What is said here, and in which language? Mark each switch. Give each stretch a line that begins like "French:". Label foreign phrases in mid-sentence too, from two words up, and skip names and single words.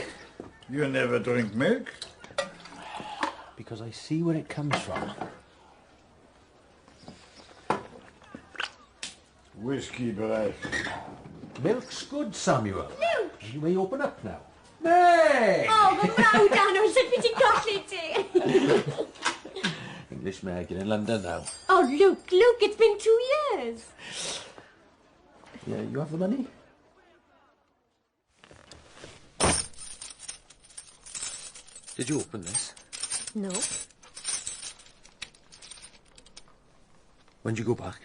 English: You never drink milk? Because I see where it comes from. Whiskey breath. Milk's good, Samuel. Luke! You may open up now. Meg!
Welsh: Oh, fy mrawd Anwyl, sut fi ti'n colli ti?
English: English Meg, you're in London now. Oh, Luke, it's been 2 years. Yeah, you have the money? Did you open this? No. When did you go back?